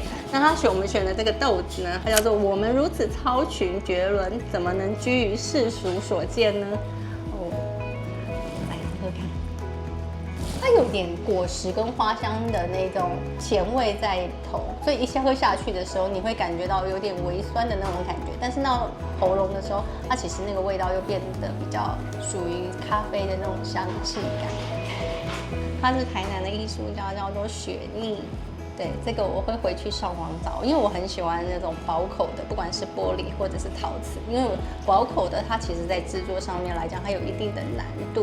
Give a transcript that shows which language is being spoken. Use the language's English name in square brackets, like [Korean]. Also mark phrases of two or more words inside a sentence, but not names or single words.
[Chinese] 那我們選的這個豆子呢，它叫做我們如此超群絕倫，怎麼能居於世俗所見呢？哦，來喝看，它有點果實跟花香的那種甜味在頭，所以一下喝下去的時候，你會感覺到有點微酸的那種感覺。但是到喉嚨的時候，它其實那個味道又變得比較屬於咖啡的那種香氣感。它是台南的藝術家，叫做雪莉。對，這個我會回去上網找，因為我很喜歡那種薄口的，不管是玻璃或者是陶瓷，因為薄口的它其實在製作上面來講，它有一定的難度。